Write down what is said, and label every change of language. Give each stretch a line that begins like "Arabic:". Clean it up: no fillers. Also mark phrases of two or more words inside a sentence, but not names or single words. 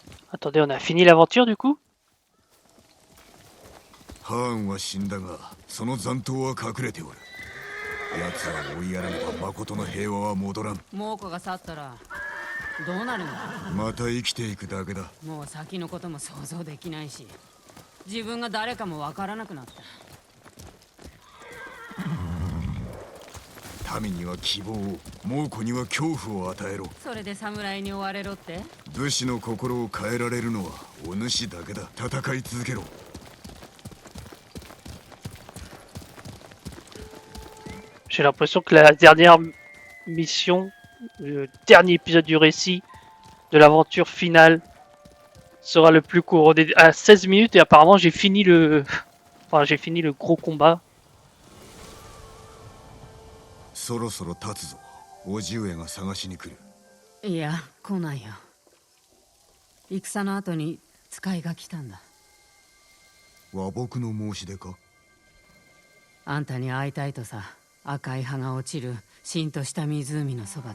French: Attendez, on a fini l'aventure du coup?
Japanese: ハーンは死んだが、その残党は隠れておる。奴は追いやらねば誠の平和は戻らん。猛虎が去ったらどうなるの？また生きていくだけだ。もう先のことも想像できないし、自分が誰かもわからなくなった。民には希望を、猛虎には恐怖を与えろ。それで侍に追われろって？武士の心を変えられるのはお主だけだ。戦い続けろ。
French: J'ai l'impression que la dernière mission, le dernier épisode du récit de l'aventure finale sera le plus court. On est à 16 minutes et apparemment j'ai fini le... Enfin, j'ai fini le gros combat.
Japanese: そろそろ立つぞ。叔父上が探しに来る。いや、来ないよ。戦の後に使いが来たんだ。和睦の申し出か？あんたに会いたいとさ。赤い葉が落ちるしんとした湖のそばで。